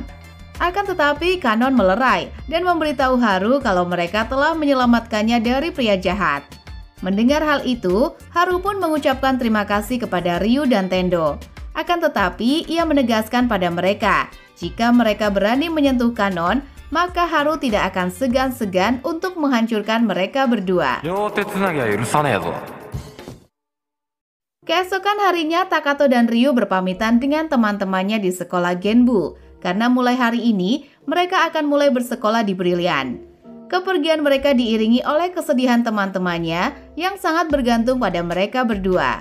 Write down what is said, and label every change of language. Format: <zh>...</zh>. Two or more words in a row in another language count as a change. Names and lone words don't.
<id>Akan tetapi Kanon melerai dan memberitahu Haru kalau mereka telah menyelamatkannya dari pria jahat. Mendengar hal itu, Haru pun mengucapkan terima kasih kepada Ryu dan Tendo. Akan tetapi ia menegaskan pada mereka, jika mereka berani menyentuh Kanon, maka Haru tidak akan segan-segan untuk menghancurkan mereka berdua.</id> <ja>両手つなぎは許さねえぞ。</ja> <id>Keesokan harinya, Takato dan Ryu berpamitan dengan teman-temannya di sekolah Genbu, karena mulai hari ini mereka akan mulai bersekolah di Brilliant. Kepergian mereka diiringi oleh kesedihan teman-temannya yang sangat bergantung pada mereka berdua.</id>